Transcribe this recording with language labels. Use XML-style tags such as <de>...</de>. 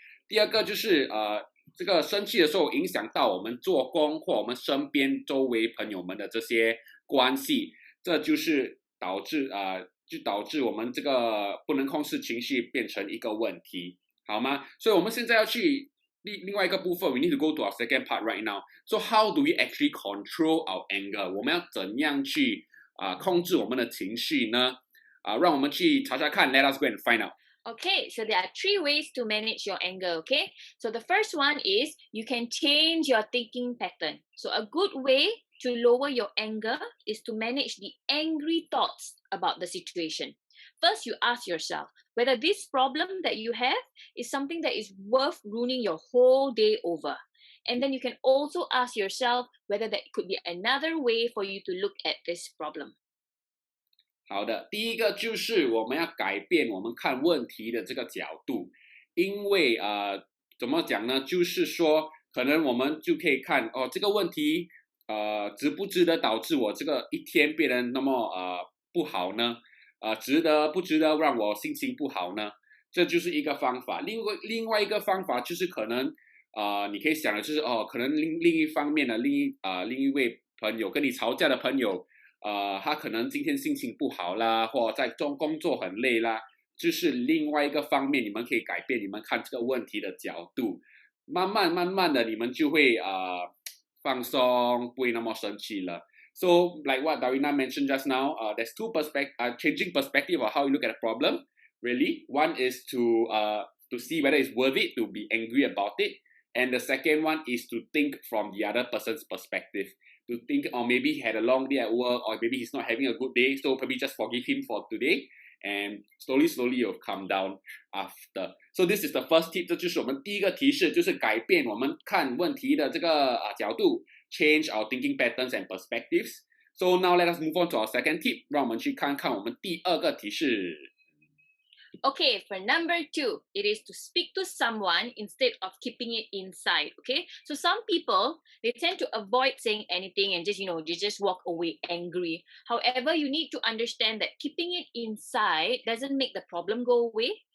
<zh>第二个就是这个生气的时候影响到我们做工或我们身边周围朋友们的这些关系，这就是导致我们这个不能控制情绪变成一个问题，好吗？所以我们现在要去另外一个部分</zh> <en>，we need to go to our second part right now. So how do we actually control our anger?</en> <zh>我们要怎样去控制我们的情绪呢？让我们去查查看</zh> <en>，Let us go and find out. Okay, so there are 3 ways to manage your anger, okay? So the first one is you can change your thinking pattern. So a good way to lower your anger is to manage the angry thoughts about the situation. First, you ask yourself whether this problem that you have is something that is worth ruining your whole day over. And then you can also ask yourself whether there could be another way for you to look at this problem.</en> <zh>好的，第一个就是我们要改变我们看问题的这个角度，因为怎么讲呢？就是说，可能我们就可以看这个问题值不值得导致我这个一天变得那么不好呢？值得不值得让我心情不好呢？这就是一个方法。另外一个方法就是可能你可以想的就是可能另一方面的另一位朋友跟你吵架的朋友。他可能今天心情不好啦，或在工作很累啦，就是另外一个方面，你们可以改变你们看这个问题的角度，慢慢的，你们就会放松，不会那么生气了。</zh> <en>So like what Darina mentioned just now, there's changing perspective of how you look at a problem. Really, one is to see whether it's worth it to be angry about it, and the second one is to think from the other person's perspective. To think, or maybe he had a long day at work, or maybe he's not having a good day, so maybe just forgive him for today, and slowly you'll calm down after. So this is the first tip.</en> <zh>这就是我们第一个提示，就是改变我们看问题的这个角度 ，</zh> <en>change our thinking patterns and perspectives. So now let us move on to our second tip.</en> <zh>让我们去看看我们第二个提示。</zh> <en>Okay, for number 2, it is to speak to someone instead of keeping it inside, okay? So some people, they tend to avoid saying anything and they just walk away angry. However, you need to understand that keeping it inside doesn't make the problem go away.</en>